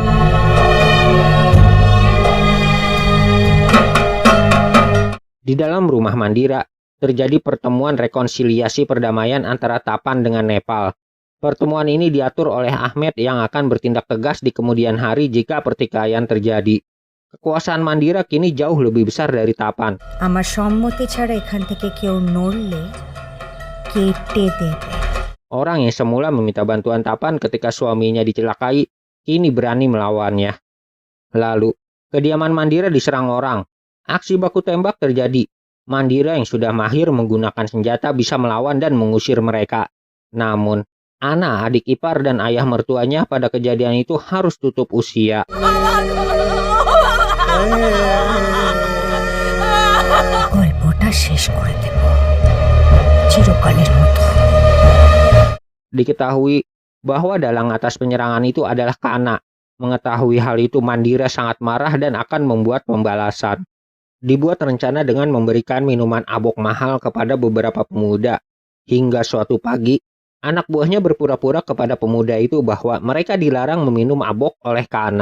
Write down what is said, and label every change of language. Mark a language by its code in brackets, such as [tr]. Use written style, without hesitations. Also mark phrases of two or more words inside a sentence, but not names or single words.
[id] Di dalam rumah Mandira, terjadi pertemuan rekonsiliasi perdamaian antara Tapan dengan Nepal. Pertemuan ini diatur oleh Ahmed yang akan bertindak tegas di kemudian hari jika pertikaian terjadi. Kekuasaan Mandira kini jauh lebih besar dari Tapan. [bn] আমার সম্মতি ছাড়া এখান থেকে কেউ নড়লে কেটে দেবে। [id] Orang yang semula meminta bantuan Tapan ketika suaminya dicelakai, kini berani melawannya. Lalu, kediaman Mandira diserang orang. Aksi baku tembak terjadi. Mandira yang sudah mahir menggunakan senjata bisa melawan dan mengusir mereka. Namun, Ana, adik ipar dan ayah mertuanya pada kejadian itu harus tutup usia. [bn] গল্পটা শেষ করে দেব চিরকালের মতো। [id] Diketahui bahwa dalang atas penyerangan itu adalah Kana. Mengetahui hal itu Mandira sangat marah dan akan membuat pembalasan. Dibuat rencana dengan memberikan minuman abok mahal kepada beberapa pemuda. Hingga suatu pagi, anak buahnya berpura-pura kepada pemuda itu bahwa mereka dilarang meminum abok oleh Kana.